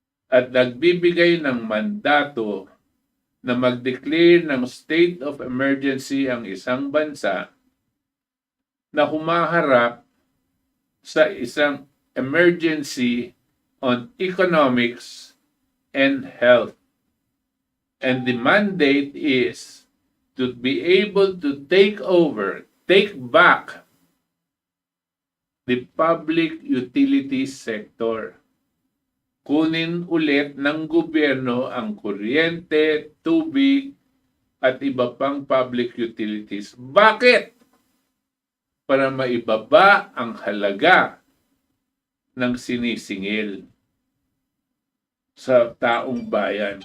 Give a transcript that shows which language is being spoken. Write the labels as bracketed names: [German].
[Filipino] At nagbibigay ng mandato na mag-declare ng state of emergency ang isang bansa na humaharap sa isang [English] emergency on economics and health. And the mandate is to be able to take back the public utilities sector. [Filipino] Kunin ulit ng gobyerno ang kuryente, tubig, at iba pang public utilities. Bakit? Para maibaba ang halaga ng sinisingil sa taong bayan.